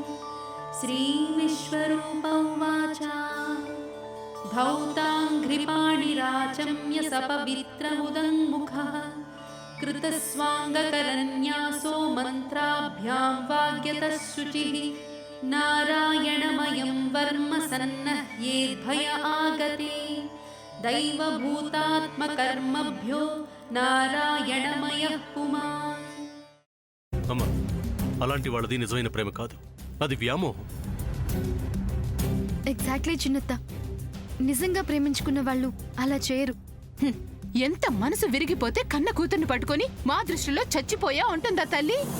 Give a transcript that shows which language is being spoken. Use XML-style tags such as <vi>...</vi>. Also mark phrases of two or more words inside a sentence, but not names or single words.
<sa>श्रीविश्वरूप उवाच धौताङ्घ्रिपाणिराचम्य सपवित्रमुदङ्मुखः कृतस्वाङ्गकरन्यासो मन्त्राभ्यां वाग्यतः शुचिः नारायणमयं वर्म सन्नह्येद्भय आगते दैवभूतात्मकर्मभ्यो నారాయణమయః పుమాన్.</sa> <te>అమ్మా, అలాంటి వాళ్ళది నిజమైన ప్రేమ కాదు, అది వ్యామోహం. ఎగ్జాక్ట్లీ చిన్నత్త, నిజంగా ప్రేమించుకున్న వాళ్ళు అలా చేయరు. ఎంత మనసు విరిగిపోతే కన్న కూతుర్ని పట్టుకొని మా దృష్టిలో చచ్చిపోయా ఉంటుందా తల్లి?</te>